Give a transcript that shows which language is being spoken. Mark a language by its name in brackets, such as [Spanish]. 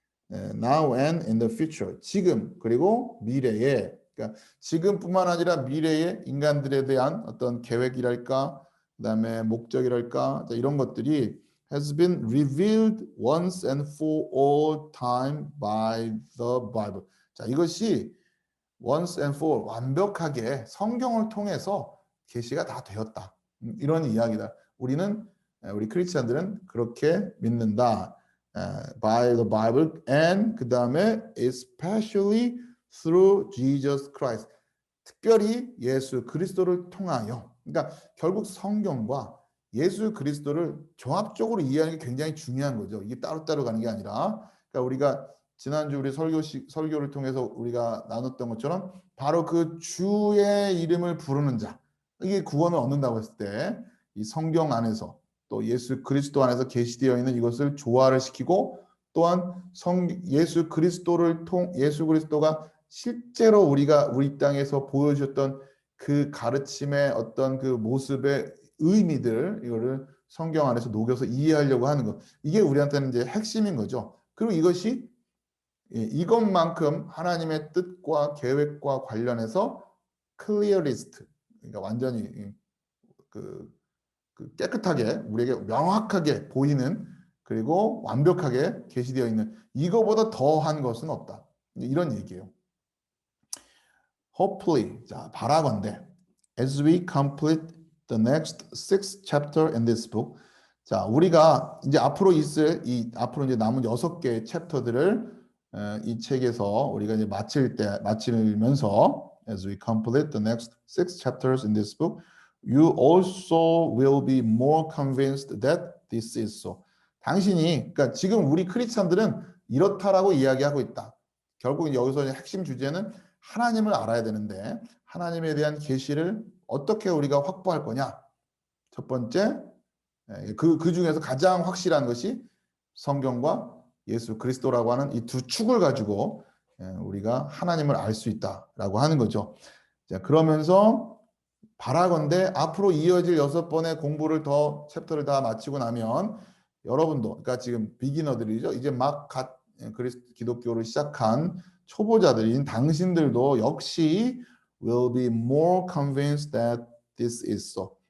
[English] now and in the future [Korean] 지금 그리고 미래에 그러니까 지금뿐만 아니라 미래의 인간들에 대한 어떤 계획이랄까 그다음에 목적이랄까 이런 것들이 [English] has been revealed once and for all time by the Bible. [Korean] 자, 이것이 [English] once and for all [Korean] 완벽하게 성경을 통해서 계시가 다 되었다. 이런 이야기다. 우리 크리스천들은 그렇게 믿는다. [English] by the Bible and [Korean] 그 다음에 [English] especially through Jesus Christ. [Korean] 특별히 예수 그리스도를 통하여. 그러니까 결국 성경과 예수 그리스도를 종합적으로 이해하는 게 굉장히 중요한 거죠. 이게 따로따로 가는 게 아니라. 그러니까 우리가 지난주 우리 설교를 통해서 우리가 나눴던 것처럼 바로 그 주의 이름을 부르는 자. 이게 구원을 얻는다고 했을 때 이 성경 안에서 또 예수 그리스도 안에서 계시되어 있는 이것을 조화를 시키고 또한 예수 그리스도가 실제로 우리 땅에서 보여주셨던 그 가르침의 어떤 그 모습의 의미들 이거를 성경 안에서 녹여서 이해하려고 하는 것 이게 우리한테는 이제 핵심인 거죠. 그리고 이것만큼 하나님의 뜻과 계획과 관련해서 [English] clearest [Korean] 그러니까 완전히 그 깨끗하게 우리에게 명확하게 보이는 그리고 완벽하게 계시되어 있는 이거보다 더한 것은 없다. 이런 얘기예요. [English] Hopefully, [Korean] 자 바라건대 [English] as we complete the next 6 chapter in this book, [Korean] 자 우리가 이제 앞으로 앞으로 이제 남은 6개의 챕터들을 이 책에서 우리가 이제 마치면서 [English] as we complete the next 6 chapters in this book. You also will be more convinced that this is so. [Korean] 그러니까 지금 우리 크리스찬들은 이렇다라고 이야기하고 있다. 결국 여기서 핵심 주제는 하나님을 알아야 되는데 하나님에 대한 계시를 어떻게 우리가 확보할 거냐. 첫 번째, 그 중에서 가장 확실한 것이 성경과 예수 그리스도라고 하는 이 두 축을 가지고 우리가 하나님을 알 수 있다라고 하는 거죠. 자, 그러면서 바라건대 앞으로 이어질 6번의 공부를 챕터를 다 마치고 나면 여러분도 그러니까 지금 비기너들이죠. 이제 막 기독교를 시작한 초보자들인 당신들도 역시 [English] will be more convinced that this is so.